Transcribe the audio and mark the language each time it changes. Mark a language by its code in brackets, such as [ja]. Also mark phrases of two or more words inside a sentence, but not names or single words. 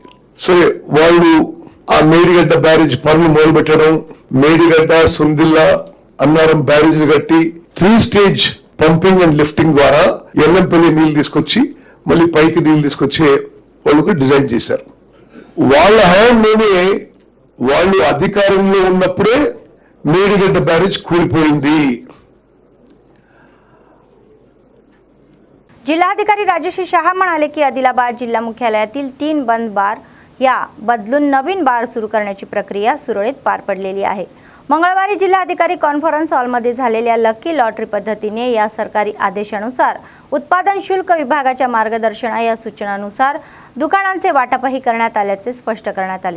[te] సరే, వాళ్ళు ఆ మేడిగడ్డ బ్యారేజ్ పనులు మొదలుపెట్టడం, మేడిగడ్డ సుందిల్లా అన్నారం బ్యారేజ్ కట్టి 3 స్టేజ్ [en] pumping and lifting [te] ద్వారా ఎల్లంపల్లి నీళ్లు తీసుకొచ్చి మళ్ళీ పైకి నీళ్లు తీసుకొచ్చే వాళ్ళకు డిజైన్ చేశారు. వాళ్ళ హయాంలోనే వాళ్ళు అధికారంలో ఉన్నప్పుడే మేడిగడ్డ బ్యారేజ్ కూలిపోయింది. [mr] जिल्हाधिकारी राजेश शहा म्हणाले की आदिलाबाद जिल्हा मुख्यालयातील 3 बंद बार या बदलून नवीन बार सुरू करण्याची प्रक्रिया सुरळीत पार पडलेली आहे. मंगळवारी जिल्हाधिकारी [en] conference hallमध्ये [mr] झालेल्या [en] lucky lottery [mr] पद्धतीने या सरकारी आदेशानुसार उत्पादन शुल्क विभागाच्या मार्गदर्शना या सूचनानुसार दुकानांचे वाटपही करण्यात आल्याचे स्पष्ट करण्यात आले.